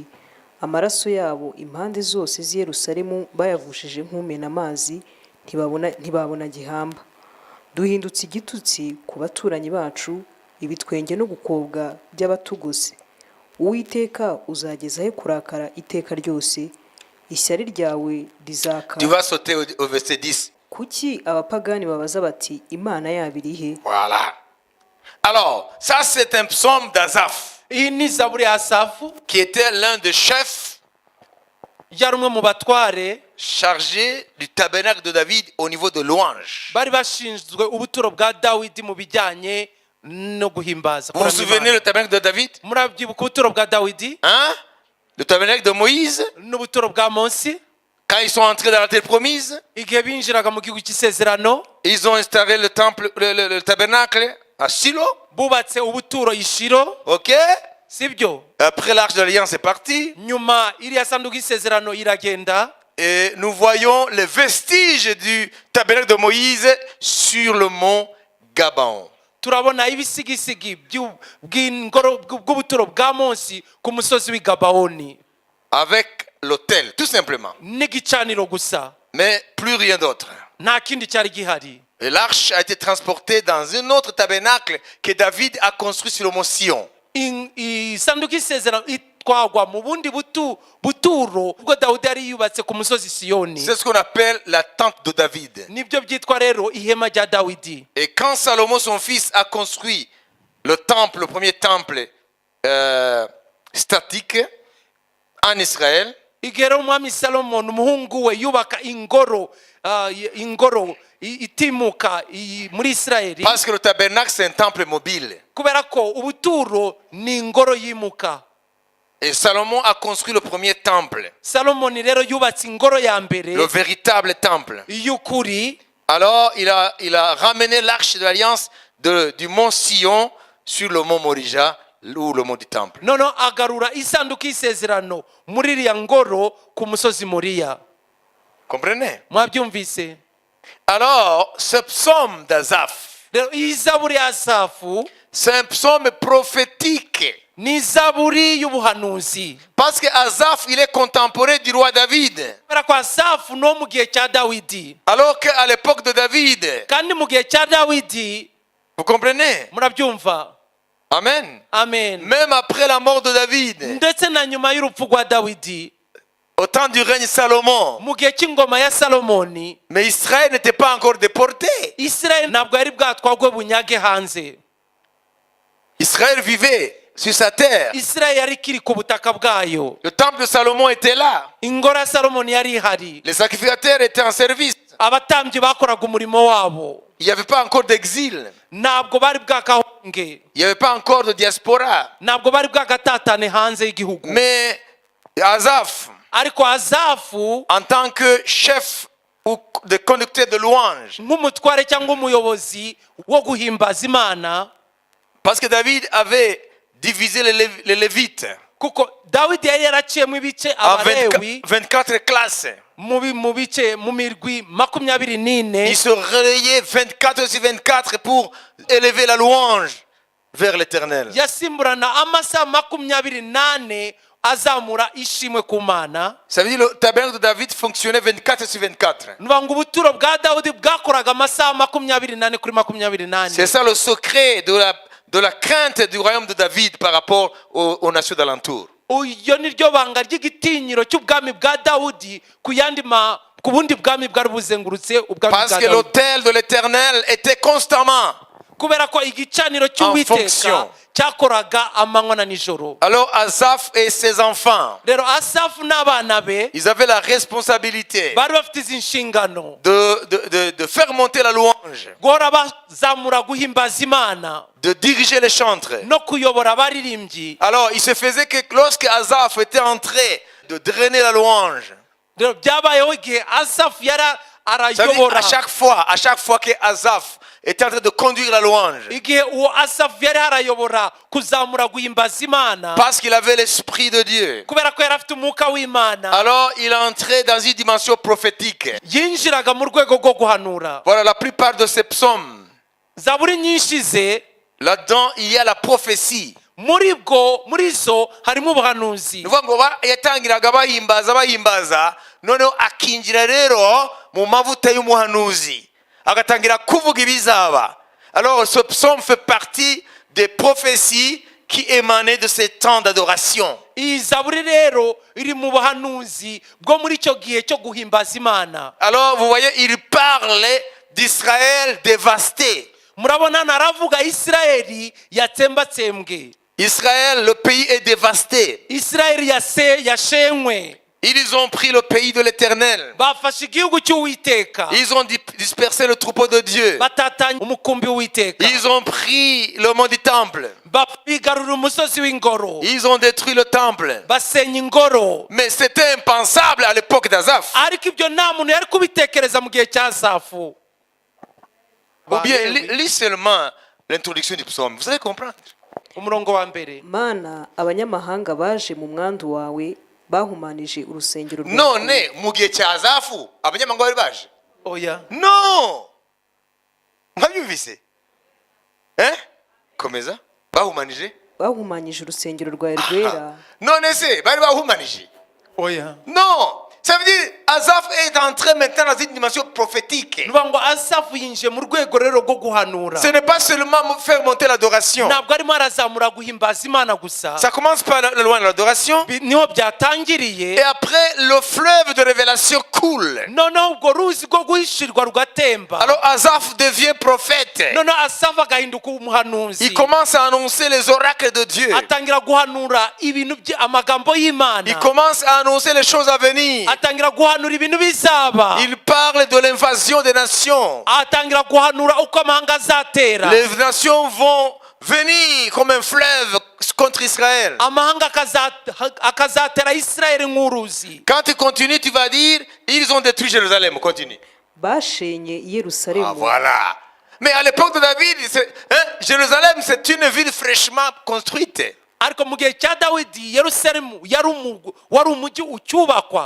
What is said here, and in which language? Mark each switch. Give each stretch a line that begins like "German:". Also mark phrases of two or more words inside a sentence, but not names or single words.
Kinyarwanda: Amaraso yabo impande zose z'i Yerusalemu bayavushije nk'umena amazi, ntibabona gihamba. Duhindutse igitutsi ku baturanyi bacu, ibitwenge no gukobwa by'abatugose. Uwiteka uzageza he kurakara iteka ryose, ishyari ryawe rizaka.
French: Tu vas sauter au verset 10.
Kinyarwanda: Kuki abapagani babaza bati Imana yabo iri he?
French: Voilà. Alors, ça c'est un psaume d'Asaph,
Kinyarwanda: Iyi ni Zaburi ya Asafu,
French: qui était l'un des chefs
Kinyarwanda: yari umwe mu batware
French: chargé du tabernacle de David au niveau de louange.
Kinyarwanda: bari bashinzwe ubuturo bwa Dawidi mu bijyanye no guhimbaza.
French: Vous vous souvenez le tabernacle de David?
Kinyarwanda: Murabyibuka ubuturo bwa Dawidi
French: Hein? Le tabernacle de Moïse,
Kinyarwanda: n'ubuturo bwa Mose
French: quand ils sont entrés dans la terre promise,
Kinyarwanda: igihe binjiraga mu gihugu cy'isezerano,
French: ils ont installé le temple, le tabernacle à Silo.
Kinyarwanda: bubatse ubuturo i Shilo,
French: OK?
Kinyarwanda: sibyo?
French: Après l'arche de l'alliance est partie.
Kinyarwanda: Nyuma iriya sanduku y'isezerano iragenda,
French: Et nous voyons les vestiges du tabernacle de Moïse sur le mont Gabaon.
Kinyarwanda: turabona ibisigisigi bw'ubuturo bwa Mose ku musozi w'i Gabaoni
French: Avec l'autel, tout simplement.
Kinyarwanda: n'igicaniro gusa,
French: Mais plus rien d'autre.
Kinyarwanda: nta kindi cyari gihari.
French: Et l'arche a été transportée dans un autre tabernacle que David a construit sur le mont Sion.
Kinyarwanda: Isanduku y'isezerano itwagwa mu bundi buturo ubwo Dawudi yari yubatse ku musozi Siyoni.
French: C'est ce qu'on appelle la tente de David.
Kinyarwanda: Nibyo byitwa rero ihema rya Dawidi.
French: Et quand Salomon, son fils, a construit le temple, le premier temple statique en Israël,
Kinyarwanda: Igihe rero umwami Salomon umuhungu we yubaka ingoro itimuka muri Isirayeli,
French: parce que le tabernacle c'est un temple mobile.
Kinyarwanda: kubera ko ubuturo ni ingoro yimuka.
French: Et Salomon a construit le premier temple,
Kinyarwanda: Salomon rero yubatse ingoro ya mbere
French: le véritable temple.
Kinyarwanda: y'ukuri.
French: Alors il a ramené l'arche de l'alliance du mont Sion sur le mont Morija, ou le mont du temple.
Kinyarwanda: Noneho agarura isanduku y'isezerano muri iriya ngoro ku musozi Moriya.
French: Comprenez?
Kinyarwanda: Mwabyumvise?
French: Alors ce psaume d'Asaph,
Kinyarwanda: Rero iyi Zaburi ya Asafu
French: c'est un psaume prophétique.
Kinyarwanda: ni Zaburi y'ubuhanuzi,
French: Parce que Asaph, il est contemporain du roi David.
Kinyarwanda: kubera ko Asafu no mu gihe cya Dawidi,
French: Alors qu'à l'époque de David,
Kinyarwanda: kandi mu gihe cya Dawidi,
French: vous comprenez?
Kinyarwanda: murabyumva?
French: Amen.
Kinyarwanda: Amen.
French: Même après la mort de David,
Kinyarwanda: Ndetse na nyuma y'urupfu rwa Dawidi,
French: au temps du règne Salomon,
Kinyarwanda: mu gihe cy'ingoma ya Salomoni,
French: mais Israël n'était pas encore déporté.
Kinyarwanda: Isirayeli ntabwo yari bwatwagwe bunyage hanze.
French: Israël vivait. sur sa terre.
Kinyarwanda: isirayeli yari ikiri ku butaka bwayo.
French: Le temple de Salomon était là.
Kinyarwanda: ingoro ya salomoni yari ihari.
French: Les sacrificateurs étaient en service.
Kinyarwanda: abatambyi bakoraga umurimo wabo.
French: Il n'y avait pas encore d'exil.
Kinyarwanda: ntabwo bari bwakahunge.
French: Il n'y avait pas encore de diaspora.
Kinyarwanda: ntabwo bari bwagatatane hanze y'igihugu.
French: Mais Asaph,
Kinyarwanda: ariko azafu
French: en tant que chef ou de conducteur de louange,
Kinyarwanda: nk'umutware cyangwa umuyobozi wo guhimbaza imana,
French: parce que David avait divisé les Lévites
Kinyarwanda: kuko dawidi yari yaraciyemo ibice
French: en
Kinyarwanda: abalewi
French: 24 classes.
Kinyarwanda: mu bice mu mirwi 24.
French: Ils se relayaient 24 sur 24 pour élever la louange vers l'Éternel.
Kinyarwanda: yasimburana amasaha 24 azamura ishimwe ku mana.
French: Ça veut dire le tabernacle de David fonctionnait 24 sur 24.
Kinyarwanda: nuvuga ngo ubuturo bwa dawidi bwakoraga amasaha 24 kuri 24.
French: C'est ça le secret de la crainte du royaume de David par rapport aux nations d'alentour.
Kinyarwanda: iyo ni ryo banga ry'igitinyiro cy'ubwami bwa dawudi ku bundi bwami bwari buzengurutse ubwami
French: Parce
Kinyarwanda: bwa
French: que
Kinyarwanda: dawudi.
French: l'autel de l'Éternel était constamment.
Kinyarwanda: kubera ko igicaniro
French: En
Kinyarwanda: cy'uwiteka
French: fonction.
Kinyarwanda: cyakoraga amanywa na nijoro.
French: Alors Asaph et ses enfants,
Kinyarwanda: rero asafu n'abana be
French: ils avaient la responsabilité
Kinyarwanda: bari bafite izi nshingano
French: de faire monter la louange,
Kinyarwanda: guhora bazamura guhimbaza imana
French: de diriger les chantres.
Kinyarwanda: no kuyobora abaririmbyi.
French: Alors il se faisait que lorsque Asaph était en train de drainer la louange,
Kinyarwanda: rero byabayeho igihe asafu yari
French: ça veut dire
Kinyarwanda: arayobora,
French: à chaque fois que Asaph était en train de conduire la louange,
Kinyarwanda: igihe uwo asafu yari arayobora kuzamura guhimbaza imana,
French: parce qu'il avait l'esprit de Dieu,
Kinyarwanda: kubera ko yari afite umwuka w'imana,
French: alors il entrait dans une dimension prophétique.
Kinyarwanda: yinjiraga mu rwego rwo guhanura.
French: Voilà, la plupart de ces psaumes,
Kinyarwanda: zaburi nyinshi ze
French: là-dedans il y a la prophétie.
Kinyarwanda: muri zo harimo ubuhanuzi. Nuvuga ngo yatangiraga bahimbaza noneho akinjira rero mu mavuta y'umuhanuzi agatangira kuvuga ibizaba.
French: Alors ce psaume fait partie des prophéties qui émanaient de ces temps d'adoration.
Kinyarwanda: iyi zaburi rero iri mu buhanuzi bwo muri icyo gihe cyo guhimbaza imana.
French: Alors vous voyez, il parle d'Israël dévasté.
Kinyarwanda: murabona naravuga isirayeli yatsembatsembwe.
French: Israël, le pays est dévasté.
Kinyarwanda: isirayeli yashenywe.
French: Ils ont pris le pays de l'Éternel.
Kinyarwanda: bafashe igihugu cy'uwiteka,
French: Ils ont dispersé le troupeau de Dieu.
Kinyarwanda: batatanya umukumbi w'uwiteka,
French: Ils ont pris le mont du temple.
Kinyarwanda: bigarura umusozi w'ingoro,
French: Ils ont détruit le temple.
Kinyarwanda: basenya ingoro.
French: Mais c'était impensable à l'époque d'Asaph.
Kinyarwanda: ariko ibyo nta muntu yari kubitekereza mu gihe cya asafu.
French: Ou bien, lis seulement l'introduction du psaume. Vous allez comprendre.
Kinyarwanda: umurongo wa mbere. mana abanyamahanga baje mu mwandu wawe bahumanije urusengero rwawe. None mu gihe cya Asafu abanyamahanga bari baje? oya Non. Mwabyumvise? Komeza. Bahumanije? bahumanyije urusengero rwawe rwera. None se bari bahumanije? oya
French: Non. Ça veut dire Asaph est entré maintenant dans une dimension prophétique.
Kinyarwanda: nuvuga ngo asafu yinjiye mu rwego rero rwo guhanura.
French: Ce n'est pas seulement faire monter l'adoration.
Kinyarwanda: ntabwo arimo arazamura guhimbaza imana gusa.
French: Ça commence par la loi de l'adoration.
Kinyarwanda: niho byatangiriye.
French: Et après, le fleuve de révélation coule.
Kinyarwanda: noneho ubwo ruzi rwo guhishirwa rugatemba.
French: Alors Asaph devient prophète.
Kinyarwanda: noneho asafu agahinduka umuhanuzi.
French: Il commence à annoncer les oracles de Dieu.
Kinyarwanda: atangira guhanura amagambo y'imana.
French: Il commence à annoncer les choses à venir.
Kinyarwanda: atangira guhanura ibintu bizaba.
French: Il parle de l'invasion des nations.
Kinyarwanda: atangira guhanura uko amahanga azatera.
French: Les nations vont venir comme un fleuve contre Israël.
Kinyarwanda: amahanga akazatera isirayeli nk'uruzi.
French: Quand tu continues, tu vas dire, ils ont détruit Jérusalem. Continue.
Kinyarwanda: bashenye i yerusalemu.
French: Ah, voilà. Mais à l'époque de David, Jérusalem, c'est une ville fraîchement construite.
Kinyarwanda: ariko mu gihe cya dawidi yerusalemu wari umujyi ucyubakwa.